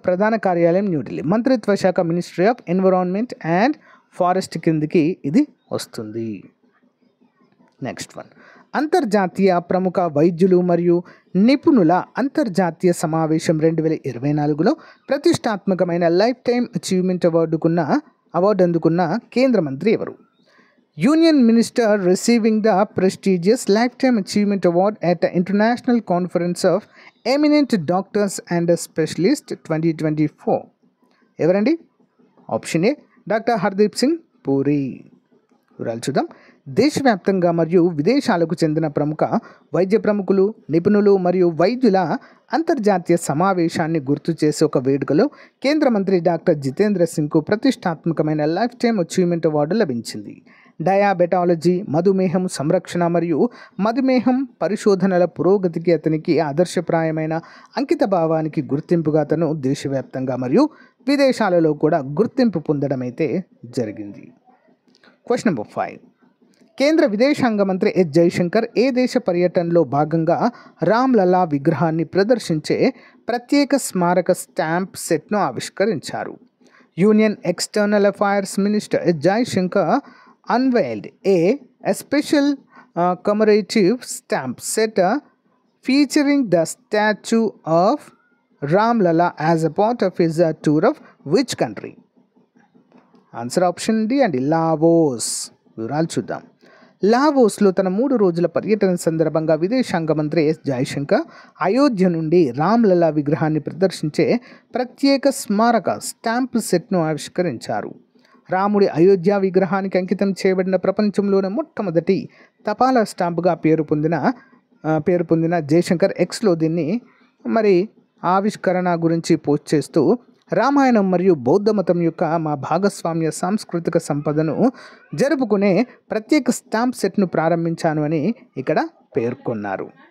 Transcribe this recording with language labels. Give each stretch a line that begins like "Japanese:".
Telugu: ప్రధాన కార్యాలయం న్యూఢిల్లీ. మంత్రిత్వ శాఖ ministry of environment and forest కిందికి ఇది వస్తుంది. నెక్స్ట్ వన్, అంతర్జాతీయ ప్రముఖ వైద్యులు మరియు నిపుణుల అంతర్జాతీయ సమావేశం 2024లో ప్రతిష్టాత్మకమైన లైఫ్ టైమ్ అచీవ్మెంట్ అవార్డు అందుకున్న కేంద్ర మంత్రి ఎవరు?
English: Union Minister receiving the prestigious Lifetime Achievement Award at the International Conference of Eminent Doctors and Specialists 2024.
Telugu: ఎవరండి? Option ఏ doctor Hardeep Singh puri. వివరాలు చూద్దాం. దేశవ్యాప్తంగా మరియు విదేశాలకు చెందిన ప్రముఖ వైద్య ప్రముఖులు, నిపుణులు మరియు వైద్యుల అంతర్జాతీయ సమావేశాన్ని గుర్తు చేసే ఒక వేడుకలో కేంద్ర మంత్రి డాక్టర్ జితేంద్ర సింగ్కు ప్రతిష్టాత్మకమైన లైఫ్ టైమ్ అచీవ్మెంట్ అవార్డు లభించింది. డయాబెటాలజీ, మధుమేహం సంరక్షణ మరియు మధుమేహం పరిశోధనల పురోగతికి అతనికి ఆదర్శప్రాయమైన అంకిత భావానికి గుర్తింపుగా అతను దేశవ్యాప్తంగా మరియు విదేశాలలో కూడా గుర్తింపు పొందడం అయితే జరిగింది. Question number 5. కేంద్ర విదేశాంగ మంత్రి ఎస్ జైశంకర్ ఏ దేశ పర్యటనలో భాగంగా రామ్లలా విగ్రహాన్ని ప్రదర్శించే ప్రత్యేక స్మారక స్టాంప్ సెట్ను ఆవిష్కరించారు?
English: Union external affairs minister S Jaishankar unveiled a special commemorative stamp set featuring the statue of Ram Lalla as a part of his tour of which country? Answer option D and Laos.
Telugu: వివరాలు చూద్దాం. లావోస్లో తన 3 రోజుల పర్యటన సందర్భంగా విదేశాంగ మంత్రి yes Jaishankar Ayodhya నుండి రామ్లలా విగ్రహాన్ని ప్రదర్శించే ప్రత్యేక స్మారక స్టాంప్ సెట్ను ఆవిష్కరించారు. రాముడి అయోధ్య విగ్రహానికి అంకితం చేయబడిన ప్రపంచంలోనే మొట్టమొదటి తపాలా స్టాంపుగా పేరు పొందిన జయశంకర్ ఎక్స్లో దీన్ని మరి ఆవిష్కరణ గురించి పోస్ట్ చేస్తూ రామాయణం మరియు బౌద్ధ మతం యొక్క మా భాగస్వామ్య సాంస్కృతిక సంపదను జరుపుకునే ప్రత్యేక స్టాంప్ సెట్ను ప్రారంభించాను అని ఇక్కడ పేర్కొన్నారు.